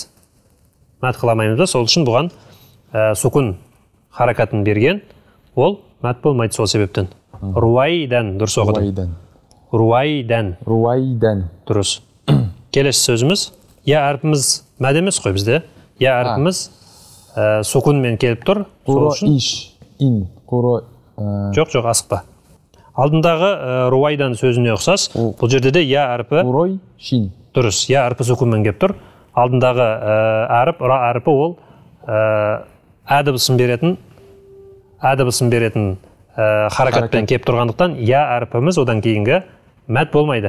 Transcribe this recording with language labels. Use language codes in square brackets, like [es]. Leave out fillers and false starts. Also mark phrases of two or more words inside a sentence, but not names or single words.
[kk] Мәд қыламаймыз да, сол үшін бұған сукун харакатын берген, ол мәд болмайды сол себептен. Руайдан, дұрыс оқыдым. [ar] رويدا [kk] Руайдан, дұрыс. Келесі сөзіміз, я әрпіміз мәд емес қой бізде. Я әрпіміз сукунмен келіп тұр. Сол үшін [ar] قرائش إن قرا [kk] жоқ, асықпа. Алдындағы руайдан сөзіне ұқсас, бұл жерде де я әрпі [ar] قريشين [kk] дұрыс. Я әрпі сукунмен келіп тұр. Алдындағы әріп, ра әрпі ол ә дыбысын беретін харакатпен келіп тұрғандықтан я әрпіміз одан кейінгі мәд болмайды.